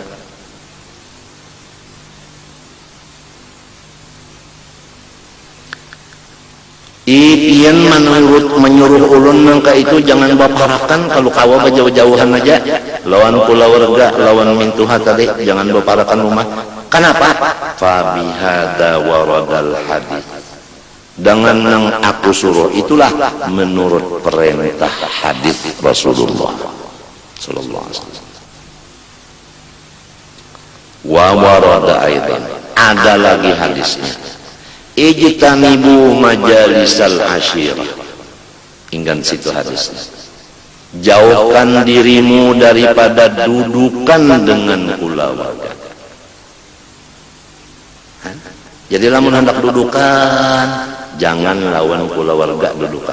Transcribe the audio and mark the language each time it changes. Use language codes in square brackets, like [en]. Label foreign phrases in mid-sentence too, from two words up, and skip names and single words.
[bjn] Ipian menyuruh ulun nangka itu jangan baparakan kalau kawa jauh-jauhan aja lawan keluarga, lawan mintuha tadi jangan baparakan rumah. Kenapa? [ar] فبهذا ورد الحديث. [bjn] Dengan yang aku suruh itulah menurut perintah hadis Rasulullah [ar] صلى الله عليه وسلم. وورد أيضا, [bjn] ada lagi hadisnya. [ar] اجتنبوا مجالس العشيرة. [bjn] Ingat situ hadisnya. Jauhkan dirimu daripada dudukan dengan keluarga. Jadi lamun hendak dudukan, jangan lawan keluarga dudukan.